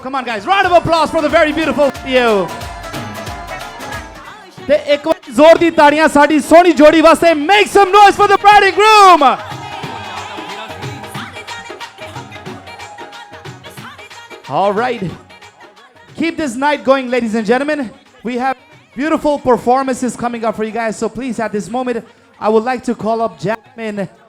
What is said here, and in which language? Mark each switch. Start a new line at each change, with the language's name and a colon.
English: Come on guys, round of applause for the very beautiful video.
Punjabi: ਤੇ ਇੱਕ ਵਾਰੀ ਜ਼ੋਰ ਦੀ ਤਾੜੀਆਂ ਸਾਡੀ ਸੋਹਣੀ ਜੋੜੀ ਵਾਸਤੇ.
English: Make some noise for the bride and groom. All right. Keep this night going, ladies and gentlemen. We have beautiful performances coming up for you guys. So please, at this moment, I would like to call up Jasmine.